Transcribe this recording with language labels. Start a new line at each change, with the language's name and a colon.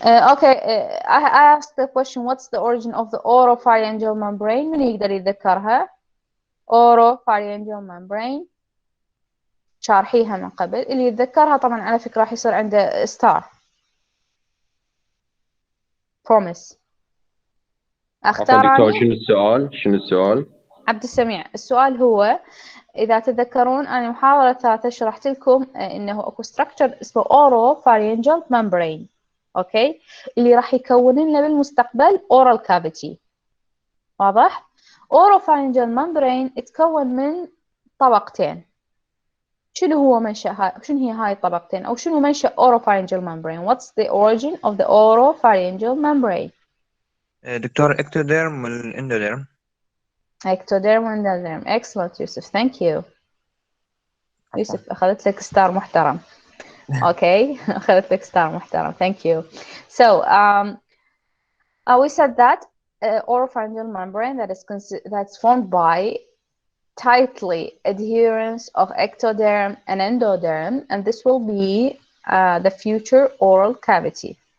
English: Okay I asked the question what's the origin of the oropharyngeal membrane.
Arabic: من يقدر يتذكرها؟
English: oropharyngeal membrane.
Arabic: شارحيها من قبل. اللي يتذكرها طبعا على فكرة راح يصير عنده ستار. promise. اختار دكتور اني شنو السؤال؟ عبد السميع. السؤال هو إذا تتذكرون أنا محاضرة 3 شرحت لكم إنه أكو structure اسمه Oropharyngeal Membrane. أوكي، اللي راح يكون لنا بالمستقبل oral cavity. واضح؟ Oropharyngeal Membrane يتكون من طبقتين. شنو هو منشأ شنو هي هاي الطبقتين أو شنو منشأ Oropharyngeal Membrane?
English: What's the origin of the Oropharyngeal Membrane?
Arabic: دكتور ectoderm والاندوديرم.
English: Ectoderm and endoderm. Excellent يوسف. Thank you.
Arabic: يوسف أخذت لك ستار محترم. Okay, أخذت لك ستار محترم.
English: Thank you. So we said that oropharyngeal membrane that's formed by tightly adherence of ectoderm and endoderm, and this will be the future oral cavity.